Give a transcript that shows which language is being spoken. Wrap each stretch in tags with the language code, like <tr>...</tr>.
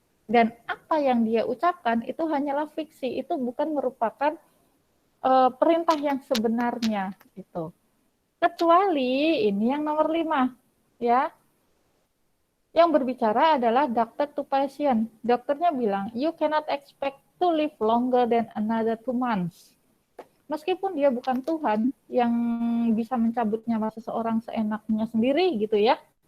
<id>Dan apa yang dia ucapkan itu hanyalah fiksi, itu bukan merupakan perintah yang sebenarnya gitu. Kecuali ini yang nomor 5, ya. Yang berbicara adalah doctor to patient.</id> <en>Dokternya bilang, you cannot expect to live longer than another 2 months.</en> <id>Meskipun dia bukan Tuhan yang bisa mencabut nyawa seseorang seenaknya sendiri gitu ya.</id>